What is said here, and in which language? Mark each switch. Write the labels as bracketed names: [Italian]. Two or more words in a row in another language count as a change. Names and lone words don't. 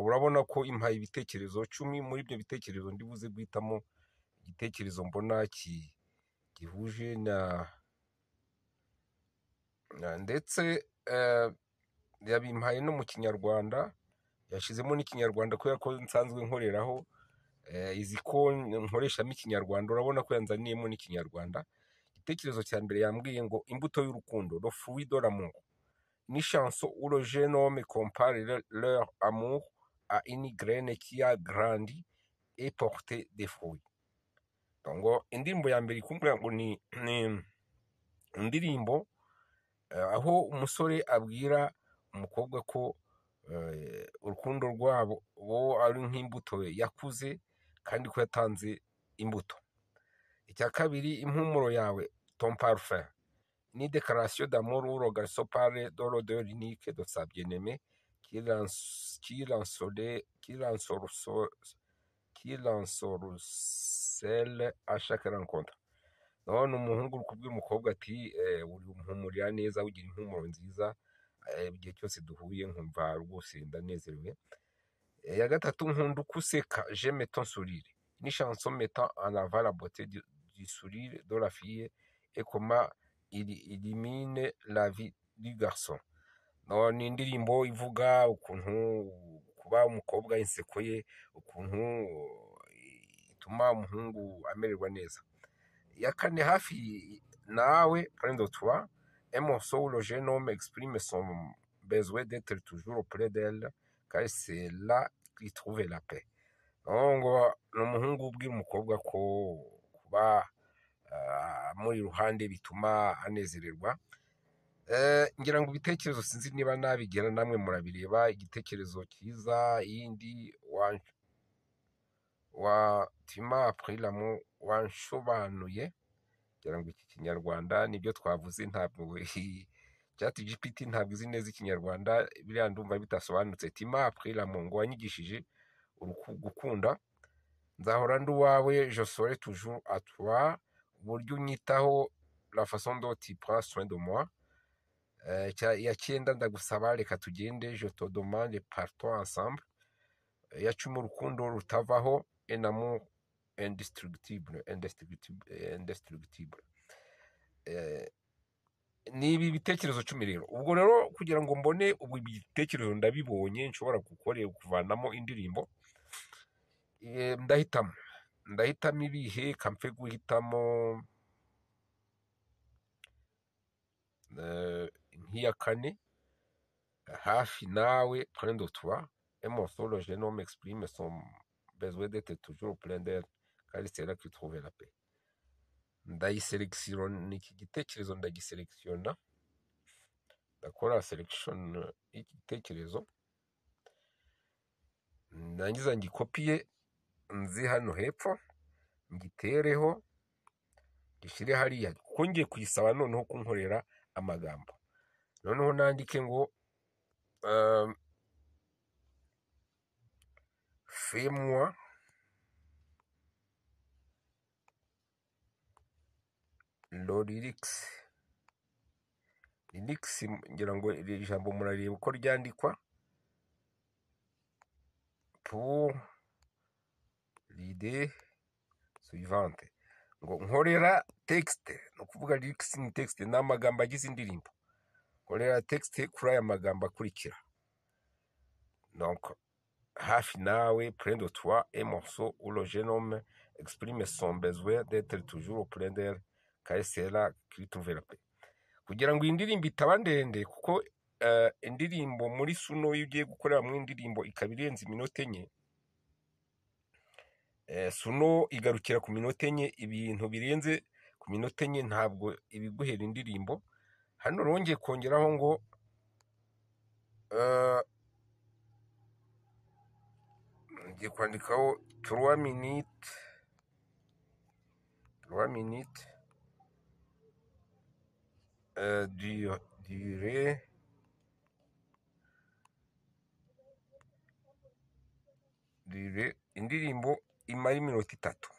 [Kinyarwanda] Urabona ko impaye ibitekerezo 10, muri ibyo bitekerezo ndibuze guhitamo igitekerezo mbona gihuje ndetse yabimpaye no mu Kinyarwanda, yashizemo n'ikinyarwanda kubera ko nsanzwe nkoreraho izi ko nkoreshamo ikinyarwanda. Urabona ko yanzaniyemo n'ikinyarwanda. Igitekerezo cya mbere yambwiye ngo imbuto y'urukundo, [French] le fruit de l'amour, ni chanson où le jeune homme compare leur amour à une graine qui a grandi et porté des fruits. [Kinyarwanda] Donc indirimbo ya mbere ikumbura ngo ni indirimbo aho umusore abwira umukobwa ko urukundo rwabo ari nk'imbuto yakuze kandi ko yatanze imbuto. Icya kabiri, impumuro yawe, [French] ton parfum, ni déclaration d'amour où le garçon parle de l'odeur unique de sa bien-aimée qui l'ensorcelle à chaque rencontre. [Kinyarwanda] None umuhungu uri kubwira umukobwa ati uri umpumurira neza, ugira impumuro nziza, igihe cyose duhuye nkumva rwose ndanezerewe. Ya gatatu, nkunda uko useka, [French] j'aime ton sourire, ni chanson mettant en avant la beauté du sourire de la fille et comment il illumine la vie du garçon. [Kinyarwanda] Ni indirimbo ivuga ukuntu kuba umukobwa inseko ye, ukuntu ituma umuhungu amererwa neza. Ya kane, hafi nawe, [French] près de toi, un morceau où le jeune homme exprime son besoin d'être toujours auprès d'elle, car c'est là qu'il trouve la paix. [Kinyarwanda] Ngo ni umuhungu ubwira umukobwa ko kuba muri ruhande bituma anezererwa. Ngira ngo ibitekerezo sinzi niba nabigera namwe murabireba. Igitekerezo cyiza, yindi tima [French] après l'amour, [Kinyarwanda] wanshobanuye. Ngira ngo iki Kinyarwanda nibyo twavuze, ntabwo ChatGPT ntabwo izi neza Ikinyarwanda, biriya ndumva bitasobanutse. [French] Tima après l'amour, [Kinyarwanda] ngo wanyigishije gukunda. Nzahora ndi uwawe, [French] je serai toujours à toi, [Kinyarwanda] uburyo unyitaho, [French] la façon dont tu prends soin de moi. [Kinyarwanda] Ya cyenda, ndagusaba reka tugende, [French] je te demande partons ensemble. [Kinyarwanda] Ya cumi, urukundo rutavaho, [French] un amour indestructible. [Kinyarwanda] ni ibi bitekerezo 10 rero. Ubwo rero kugira ngo mbone ubu ibitekerezo ndabibonye nshobora kuvanamo indirimbo, ndahitamo ibihe kamfe guhitamo nk'iya kane, hafi nawe [French] près de toi, un morceau le jeune homme exprime son besoin d'être toujours plein d'air car c'est là qu'il trouve la paix. [Kinyarwanda] Ndayiselekisiona, iki gitekerezo ndagiselekisiona, ndakora selection y'iki gitekerezo, nangiza ngikopiye nzi hano hepfo, ngitereho gishyire hariya, kuko ngiye kuyisaba noneho kunkorera amagambo. Noneho nandike ngo [French] fais-moi le lyrics. [Kinyarwanda] Lyrics ngira ngo iri jambo murareba uko ryandikwa, [French] pour l'idée suivante, [Kinyarwanda] ngo nkorera texte, no kuvuga lyrics ni texte, ni amagambo agize indirimbo, nkorera texte kuri aya magambo akurikira. Donc hafi nawe, [French] près de toi, un morceau où le jeune homme exprime son besoin d'être toujours plein d'air car c'est là qu'il trouve la paix. [Kinyarwanda] Kugira ngo iyi ndirimbo itaba ndende, kuko indirimbo muri Suno iyo ugiye gukorera mu indirimbo ikaba irenze iminota 4, Suno igarukira ku minota 4, ibintu birenze ku minota 4 ntabwo ibiguhera indirimbo. Hano rongeye kongeraho ngo ngiye kwandikaho 3 [French] minutes dure [Kinyarwanda] indirimbo imara iminota 3.